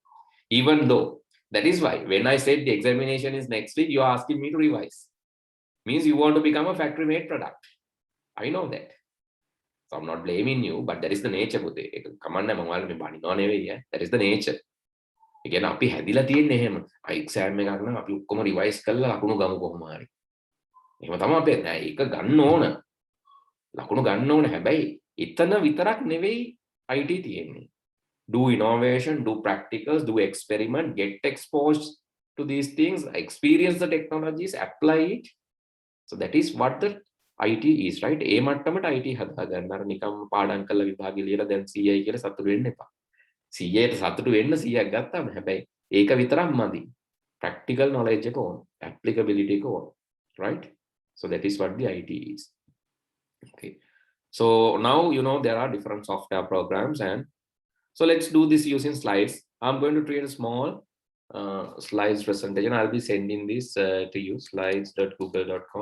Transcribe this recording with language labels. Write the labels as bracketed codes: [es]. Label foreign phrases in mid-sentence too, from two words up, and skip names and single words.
[en] Even though, that is why when I said the examination is next week, you are asking me to revise. Means you want to become a factory-made product. I know that. So I'm not blaming you, but that is the nature. That is the nature. Again, [si] අපි හැදිලා තියෙන්නේ එහෙම. එක්සෑම් එකක් නම් අපි ඔක්කොම රිවයිස් කරලා ලකුණු ගමු කොහොම හරි. එහෙම තමයි අපි ඒක ගන්න ඕන. ලකුණු ගන්න ඕන. හැබැයි එතන විතරක් නෙවෙයි IT තියෙන්නේ. [en] Do innovation, do practicals, do experiment, get exposed to these things, experience the technologies, apply it. So that is what the IT is, right? [si] ඒ මට්ටමට IT හදා ගන්න. අර නිකම් පාඩම් කරලා විභාගෙ ලියලා දැන් 100යි කියලා සතුටු වෙන්න එපා. 100ට සතුටු වෙන්න 100ක් ගත්තාම හැබැයි ඒක විතරක් මදි. [en] Practical knowledge [si] එක ඕන, applicability එක ඕන, [en] right? So that is what the IT is. Okay. So now you know there are different software programs, and so let's do this using slides. I'm going to create a small slides presentation. I'll be sending this to you, slides.google.com.